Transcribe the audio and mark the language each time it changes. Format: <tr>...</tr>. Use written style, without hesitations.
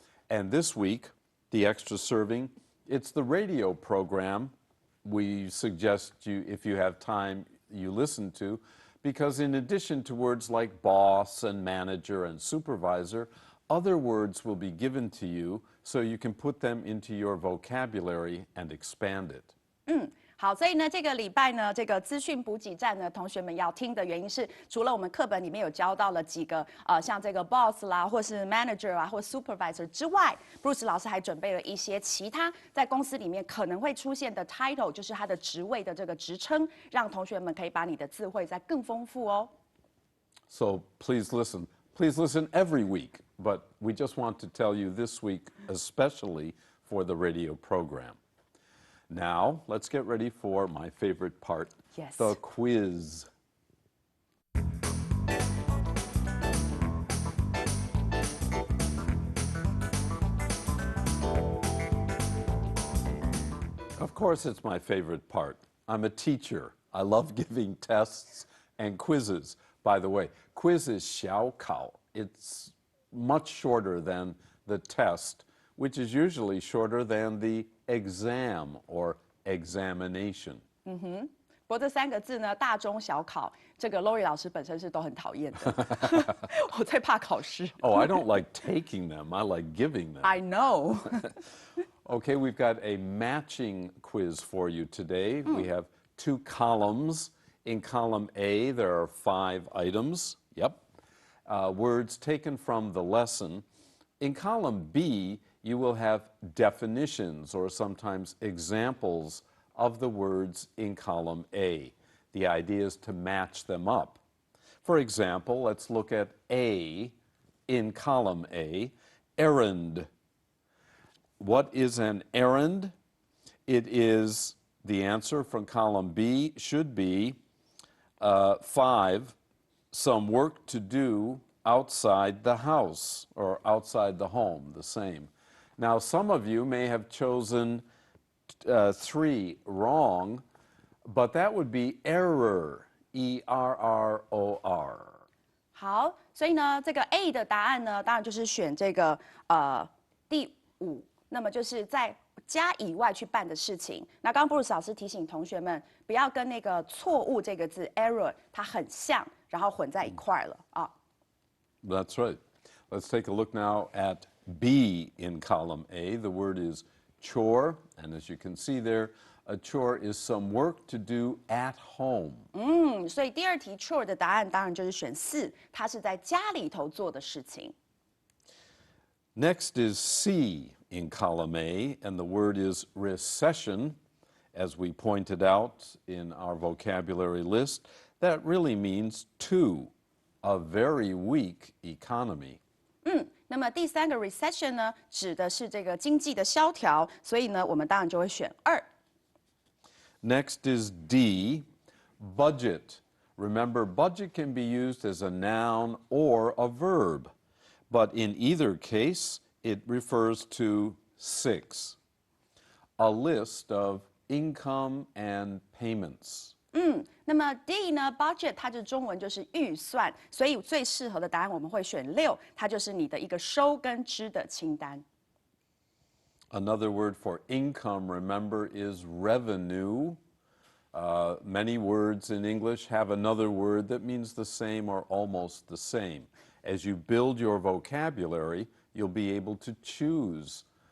<en>And this week, the extra serving, it's the radio program we suggest you, if you have time, you listen to, because in addition to words like boss and manager and supervisor, other words will be given to you so you can put them into your vocabulary and expand it.</en> <zh>好，所以呢，这个礼拜呢，这个资讯补给站呢，同学们要听的原因是，除了我们课本里面有教到了几个像这个 boss 啦，或是 manager 啊，或 supervisor 之外，Bruce 老师还准备了一些其他在公司里面可能会出现的 title，就是它的职位的这个职称，让同学们可以把你的智慧再更丰富哦。</zh> <en>So please listen. Please listen every week, but we just want to tell you this week especially for the radio program. Now, let's get ready for my favorite part, Yes. the quiz. Of course, it's my favorite part. I'm a teacher. I love giving tests and quizzes. By the way, quiz is 小考. It's much shorter than the test, which is usually shorter than the exam or examination.</en> <zh>不过这3个字呢，大中小考，这个 Lori 老师本身是都很讨厌的。我最怕考试。</zh> <en>Oh, I don't like taking them. I like giving them. I know. Okay, we've got a matching quiz for you today. We have 2 columns. In column A, there are 5 items. Yep. Words taken from the lesson. In column B, you will have definitions or sometimes examples of the words in column A. The idea is to match them up. For example, let's look at A in column A, errand. What is an errand? It is, the answer from column B should be 5, some work to do outside the house or outside the home, the same. Now, some of you may have chosen 3 wrong, but that would be error, E-R-R-O-R.</en> <zh>好，所以呢，这个 A 的答案呢，当然就是选这个第5，那么就是在家以外去办的事情。那刚刚 Bruce 老师提醒同学们，不要跟那个错误这个字 error 它很像，然后混在一块了啊。</zh> <en>That's right. Let's take a look now at B in column A. The word is chore, and as you can see there, a chore is some work to do at home.</en> <zh>所以第2题 chore 的答案当然就是选4，它是在家里头做的事情。</zh> <en>Next is C in column A, and the word is recession. As we pointed out in our vocabulary list, that really means 2, a very weak economy.</en> <zh>那么第3个 recession 呢，指的是这个经济的萧条，所以呢，我们当然就会选2。</zh> <en>Next is D, budget. Remember, budget can be used as a noun or a verb, but in either case, it refers to 6, a list of income and payments.</en> <zh>那么 D 呢 ，budget 它的中文就是预算，所以最适合的答案我们会选6，它就是你的一个收跟支的清单。</zh> <en>Another word for income, remember, is revenue. Many words in English have another word that means the same or almost the same. As you build your vocabulary, you'll be able to choose.</en>